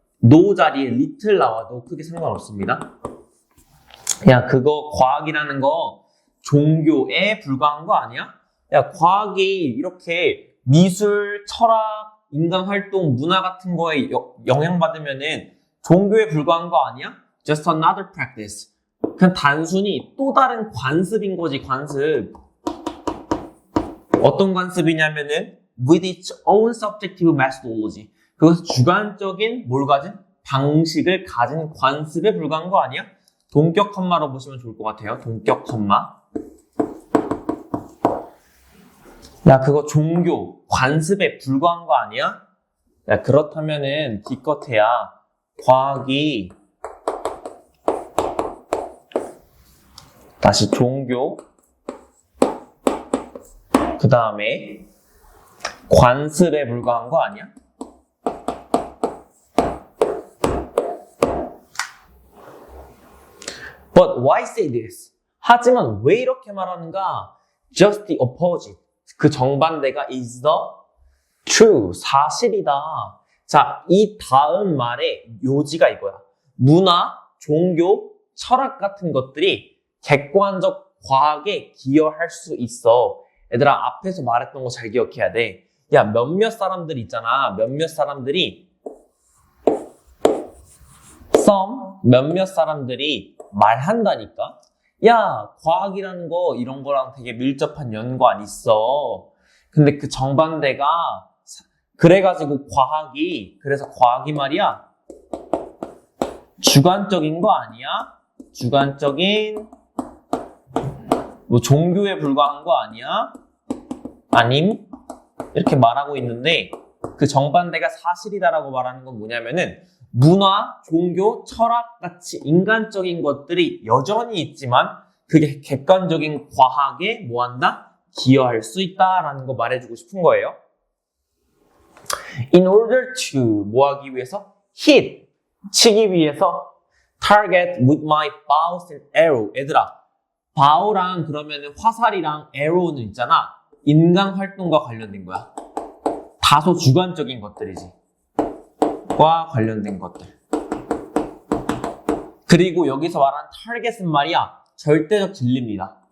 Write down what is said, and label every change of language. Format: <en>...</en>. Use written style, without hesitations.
<ko>no 자리에 little 나와도 크게 상관없습니다. 야, 그거 과학이라는 거 종교에 불과한 거 아니야? 야, 과학이 이렇게 미술, 철학, 인간 활동, 문화 같은 거에 영향받으면은 종교에 불과한 거 아니야?</ko> <en>Just another practice.</en> <ko>그냥 단순히 또 다른 관습인 거지, 관습. 어떤 관습이냐면은</ko> <en>with its own subjective methodology.</en> <ko>그것은 주관적인 뭘 가진? 방식을 가진 관습에 불과한 거 아니야? 동격 컴마로 보시면 좋을 것 같아요. 동격 컴마. 야, 그거 종교, 관습에 불과한 거 아니야? 야, 그렇다면은 기껏해야 과학이 다시 종교, 그 다음에 관습에 불과한 거 아니야?</ko> <en>But why say this?</en> <ko>하지만 왜 이렇게 말하는가?</ko> <en>Just the opposite.</en> <ko>그 정반대가</ko> <en>is the true.</en> <ko>사실이다. 자, 이 다음 말의 요지가 이거야. 문화, 종교, 철학 같은 것들이 객관적 과학에 기여할 수 있어. 얘들아, 앞에서 말했던 거 잘 기억해야 돼. 야, 몇몇 사람들 있잖아. 몇몇 사람들이 몇몇 사람들이 말한다니까. 야, 과학이라는 거 이런 거랑 되게 밀접한 연관 있어. 근데 그 정반대가 그래가지고 그래서 과학이 말이야 주관적인 거 아니야? 주관적인 뭐 종교에 불과한 거 아니야? 아님? 이렇게 말하고 있는데 그 정반대가 사실이다라고 말하는 건 뭐냐면은 문화, 종교, 철학 같이 인간적인 것들이 여전히 있지만 그게 객관적인 과학에 뭐한다? 기여할 수 있다라는 거 말해주고 싶은 거예요.</ko> <en>In order to</en> <ko>뭐하기 위해서?</ko> <en>hit,</en> <ko>치기 위해서</ko> <en>target with my bows and arrow.</en> <ko>얘들아, bow랑 그러면 화살이랑 arrow는 있잖아. 인간 활동과 관련된 거야. 다소 주관적인 것들이지. 과 관련된 것들. 그리고 여기서 말한 타겟은 말이야. 절대적 진리입니다.</ko>